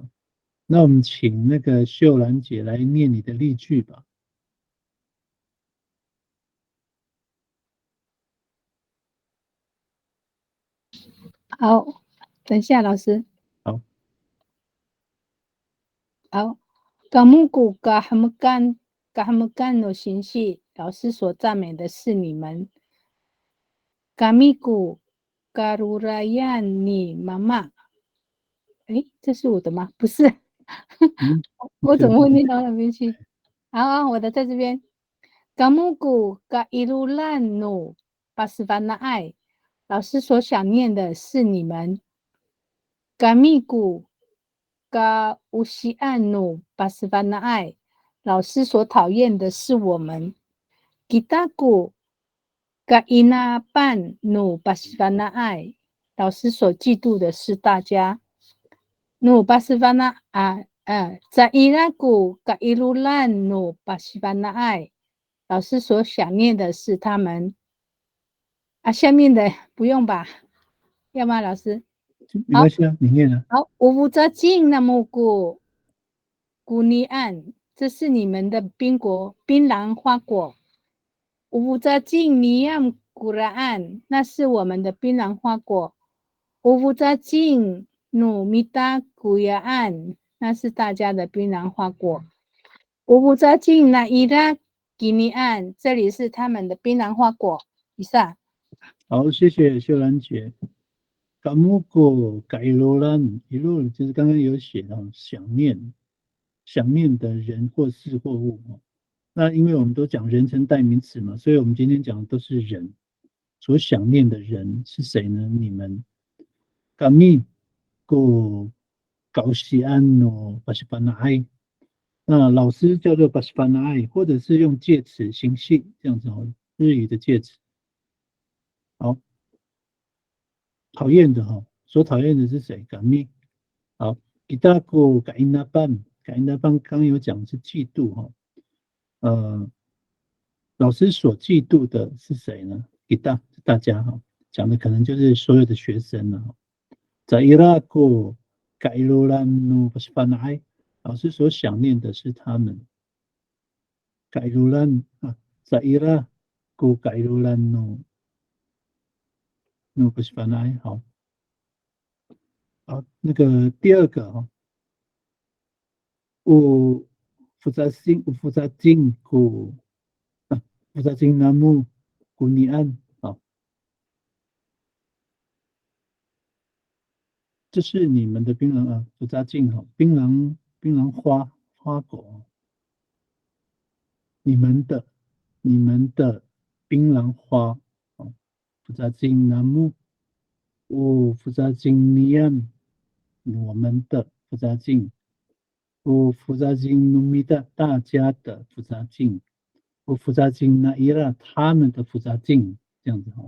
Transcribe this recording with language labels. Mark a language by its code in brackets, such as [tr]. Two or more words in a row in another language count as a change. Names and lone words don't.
[zh] 那我们请那个秀兰姐来念你的例句吧。好，等一下，老师。好。 [dru] 好 ，Kamuku kahamagan no shinshi， [zh] 老师所赞美的是你们。 [dru] Kamiku karurayan ni mama， [zh] 这是我的吗？不是，我怎么会念到那边去？好，我的在这边。 [dru] Kamuku kairulan no pasvanai， [zh] 老师所想念的是你们。Kamiku [dru] kausian no pasvanai， [zh] 老师所讨厌的是我们。 [dru] Kitaku kainapan no pasvanai， [zh] 老师所嫉妒的是大家。 [dru] No pasvanai zairaku kairulan no pasvanai， [zh] 老师所想念的是他们。下面的不用吧？要吗，老师？没关系啊，你念啊。 [dru] 好 ，Uvuzajin namuku gunian， [zh] 这是你们的槟榔花果。 [dru] Uvuzajin niyam guraan， [zh] 那是我们的槟榔花果。 [dru] Uvuzajin numita guyaan， [zh] 那是大家的槟榔花果。 [dru] Uvuzajin naira ginian， [zh] 这里是他们的槟榔花果。以上。好，谢谢秀兰姐。 [dru] Kamuko kairulan， [zh] 一路就是刚刚有写到想念的人或事或物。那因为我们都讲人称代名词嘛，所以我们今天讲的都是人。所想念的人是谁呢？你们。 [dru] Kami ko kausian no pasvanai， [zh] 那老师叫做 pasvanai， 或者是用介词形系这样子哦，日语的介词。好，讨厌的哈，所讨厌的是谁 ？Kami。好 ， [dru] Kitaku kainapan， [zh] kainapan 刚有讲是嫉妒哈。老师所嫉妒的是谁呢？大家哈，讲的可能就是所有的学生了。 [dru] Zairaku kairulan no pasvanai， [zh] 老师所想念的是他们。 [dru] Kairulan Zairaku kairulan no pasvanai， [zh] 好，那个第二个哈 ， [dru] Uvuzajin namu gunian， [zh] 好，这是你们的槟榔Uvuzajin哈，槟榔花果，你们的槟榔花 [dru] Uvuzajin namu Uvuzajin nian， [zh] 我们的 [dru] Uvuzajin Uvuzajin numida， [zh] 大家的 [dru] Uvuzajin Uvuzajin naira， [zh] 他们的Uvuzajin， 这样子哈。